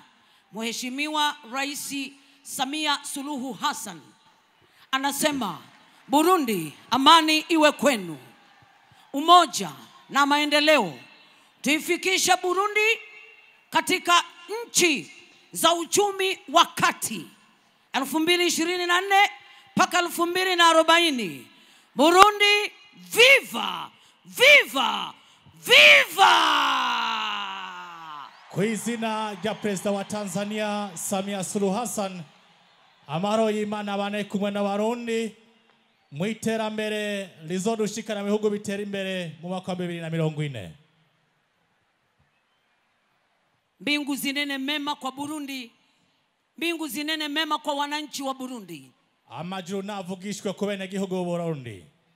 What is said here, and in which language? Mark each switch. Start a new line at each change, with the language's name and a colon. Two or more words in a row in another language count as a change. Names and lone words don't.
Swahili: Mheshimiwa Rais Samia Suluhu Hassan anasema, Burundi, amani iwe kwenu. Umoja na maendeleo. Tuifikisha Burundi katika nchi za uchumi wa kati 2024 mpaka 2040. Burundi, viva! Viva! Viva!
Rundi: Kwa izina rya Perezida wa Tanzania Samia Suluhu Hassan, amahoro y'Imana abane kumwe n'abarundi mu iterambere rizodushikana mu bihugu bitera imbere mu mwaka wa 2040.
Swahili: Mbingu zinene mema kwa Burundi. Mbingu zinene mema kwa wananchi wa Burundi.
Rundi: Amajuru navugishwe ku bene gihugu b'u Burundi.